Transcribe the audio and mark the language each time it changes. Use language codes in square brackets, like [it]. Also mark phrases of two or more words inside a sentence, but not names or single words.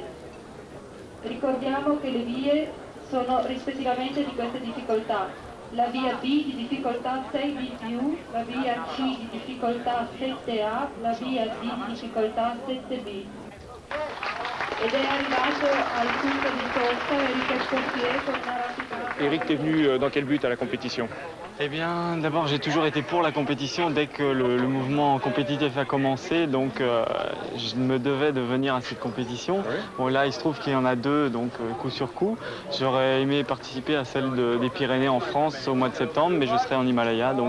[it] Ricordiamo che le vie sono rispettivamente di queste difficoltà. La via B di difficoltà 6B+, la via C di difficoltà 7A, la via D di difficoltà 7B. Ed è arrivato al punto di sosta Eric Escoffier con una rapida... [fr] Eric, t'es venu dans quel but à la compétition? Eh bien, d'abord, j'ai toujours été pour la compétition dès que le mouvement compétitif a commencé, donc je me devais de venir à cette compétition. Oui. Bon, là, il se trouve qu'il y en a deux, donc coup sur coup. J'aurais aimé participer à celle des Pyrénées en France au mois de septembre, mais je serai en Himalaya, donc...